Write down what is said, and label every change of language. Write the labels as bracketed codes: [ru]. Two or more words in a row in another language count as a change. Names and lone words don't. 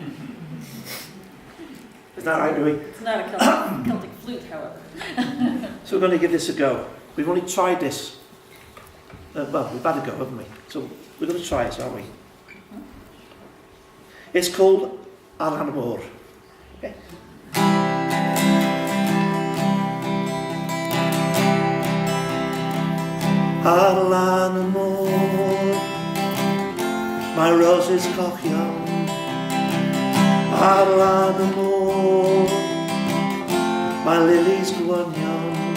[en] Is that right, Louis? It's not a Celtic flute, however. So we're going to give this a go. We've only tried this. Well, we've had a go, haven't we? So we're going to try it, aren't we? It's called Ar Lan y Môr. Okay. [cy] Ar Lan y Môr, mae roses cochion. Ar Lan y Môr, mae lilies gwynion.